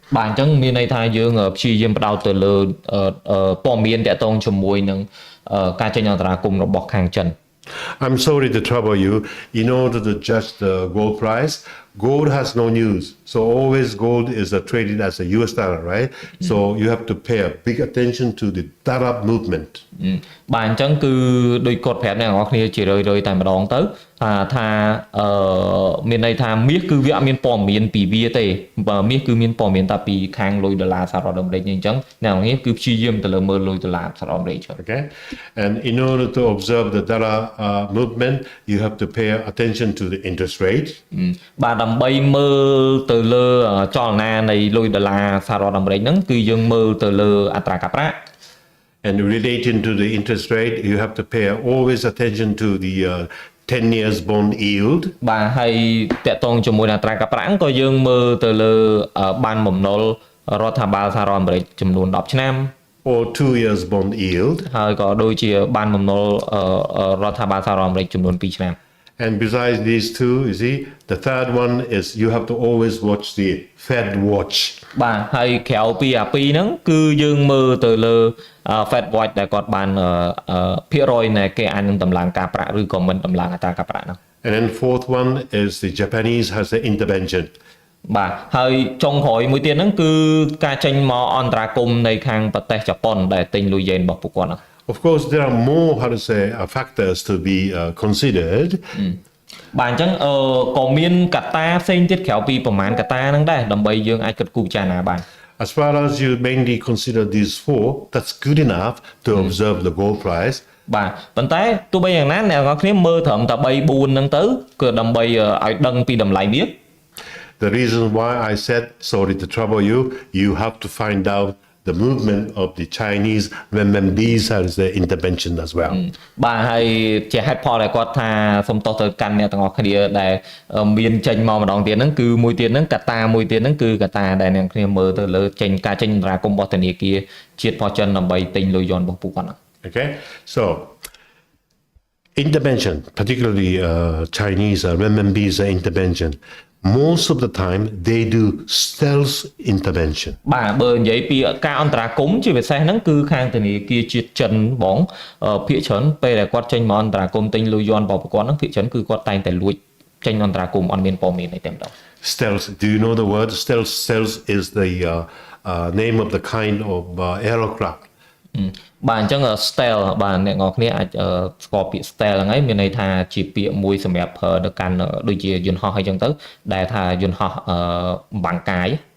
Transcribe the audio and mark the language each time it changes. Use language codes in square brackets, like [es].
[km] បាទអញ្ចឹងមានន័យថាយើងព្យាយាមផ្ដោតទៅលើព័ត៌មានតាក់ទងជាមួយនឹងការចេញអន្តរាគមន៍របស់ខាងចិន [en] I'm sorry to trouble you. In order to judge the gold price, gold has no news. So always gold is traded as a US dollar, right? So you have to pay a big attention to the dollar movement. [km] បាទអញ្ចឹងគឺដោយគាត់ប្រាប់អ្នកនរគ្នាជារឿយៗតែម្ដងទៅថាមានន័យថាមាសគឺវាអត់មានព័ត៌មានពីវាទេមាសគឺមានព័ត៌មានតែពីខាងលុយដុល្លារសហរដ្ឋអាមេរិកអញ្ចឹងអ្នកនរគ្នាគឺព្យាយាមទៅលើមើលលុយដុល្លារសហរដ្ឋអាមេរិក [en] Okay? And in order to observe the dollar movement, you have to pay attention to the interest rate. [km] បាទដើម្បីមើលទៅលើចលនានៃលុយដុល្លារសហរដ្ឋអាមេរិកហ្នឹងគឺយើងមើលទៅលើអត្រាការប្រាក់ [en] And relating to the interest rate, you have to pay always attention to the 10 years bond yield [km] បាទហើយតកតងជាមួយនឹងអត្រាការប្រាក់ក៏យើងមើលទៅលើបានបំណុលរដ្ឋាភិបាលសហរដ្ឋអាមេរិកចំនួន10ឆ្នាំ [en] or 2 years bond yield [km] ហើយក៏ដូចជាបានបំណុលរដ្ឋាភិបាលសហរដ្ឋអាមេរិកចំនួន2ឆ្នាំ [en] and besides these two you see the third one is you have to always watch the Fed watch [km] បាទហើយក្រៅពីអាពីរហ្នឹងគឺយើងមើលទៅលើ Fed watch ដែលគាត់បានភាគរយនៃគេអាចនឹងតម្លើងការប្រាក់ឬក៏មិនតម្លើងអត្រាការប្រាក់ហ្នឹង [en] and then fourth one is the Japanese has the intervention [km] បាទហើយចុងក្រោយមួយទៀតហ្នឹងគឺការចេញមកអន្តរាគមន៍នៃខាងប្រទេសជប៉ុនដែលទិញលុយយេនរបស់ពួកគាត់ហ្នឹង [en] Of course there are more how to say factors to be considered [km] បាទអញ្ចឹងក៏មានកត្តាផ្សេងទៀតក្រៅពីប្រមាណកត្តាហ្នឹងដែរដើម្បីយើងអាចគិតគូរពិចារណាបាន [en] As far as you mainly consider these four that's good enough to observe the gold price [km] បាទប៉ុន្តែទោះបីយ៉ាងណាអ្នកនរគ្នាមើលត្រឹមតែ3 4ហ្នឹងទៅគឺដើម្បីឲ្យដឹងពីតម្លៃវា [en] The reason why I said sorry to trouble you you have to find out the movement of the Chinese renminbi's has the intervention as well [km] បាទហើយជាហេតុផលដែលគាត់ថាសុំទោសទៅកាន់អ្នកទាំងអស់គ្នាដែលមានចេញមកម្ដងទៀតហ្នឹងគឺមួយទៀតហ្នឹងកត្តាមួយទៀតហ្នឹងគឺកត្តាដែលអ្នកគ្នាមើលទៅលើចេញការចេញអន្តរាគមន៍របស់ធនាគារជាតិរបស់ចិនដើម្បីទិញលុយយន់របស់ពួកគាត់ហ្នឹង [en] Okay so intervention particularly Chinese renminbi's intervention most of the time they do stealth intervention [km] បាទបើនិយាយពីការអន្តរាគមន៍ជាពិសេសហ្នឹងគឺខាងធនាគារជាតិចិនបងភាគច្រើនពេលដែលគាត់ចេញមកអន្តរាគមន៍ទិញលុយយន់របស់គាត់ហ្នឹងភាគច្រើនគឺគាត់តែងតែលួចចេញអន្តរាគមន៍អត់មានព័ត៌មានអីតែម្ដង [en] Stealth do you know the word stealth is the name of the kind of aircraft [km] បាទអញ្ចឹង stealth បាទអ្នកនរគ្នាអាចស្គាល់ពាក្យ stealth ហ្នឹងហើយមានន័យថាជាពាក្យមួយសម្រាប់ប្រើទៅកាន់ដូចជាយន្តហោះអីចឹងទៅដែលថាយន្តហោះបាំងកាយ